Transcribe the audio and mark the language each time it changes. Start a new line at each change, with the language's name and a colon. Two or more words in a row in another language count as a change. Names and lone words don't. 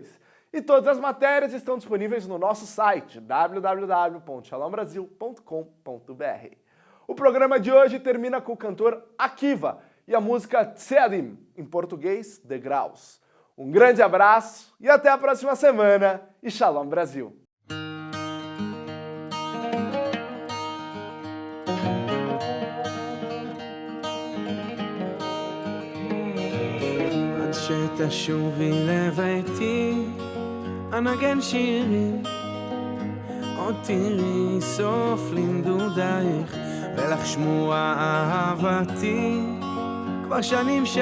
Portuguese: E todas as matérias estão disponíveis no nosso site, www.shalombrasil.com.br. O programa de hoje termina com o cantor Akiva e a música Tzeadim, em português, degraus. Um grande abraço e até a próxima semana. E Shalom Brasil!
Hebrew: שתשובי לביתי, אנגן שירים, עוד תראי סוף לנדודייך, ולך שמוע אהבתי, כבר שנים